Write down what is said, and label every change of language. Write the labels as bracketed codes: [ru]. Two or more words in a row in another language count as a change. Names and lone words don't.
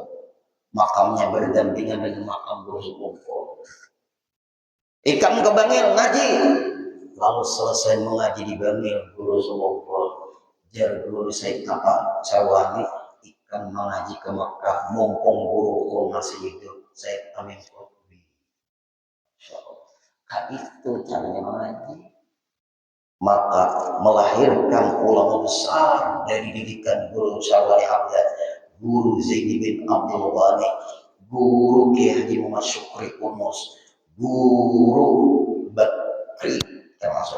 [id] Makamnya berdampingan dengan makam guru sekumpulan. Ikam ke Bangil ngaji. Lalu selesai mengaji di Bangil, guru sekumpulan. Jar guru Said Napa Syarwani ikam mengaji ke Mekah, mumpung guru masih hidup, Said Amin Qutbi. Itu caranya mengaji. Maka melahirkan ulama besar dari didikan guru Syarwani Abdan, guru Zaini bin Abdul Ghani, guru Kiai Haji Muhammad Syukri Unus, guru Bakri termasuk.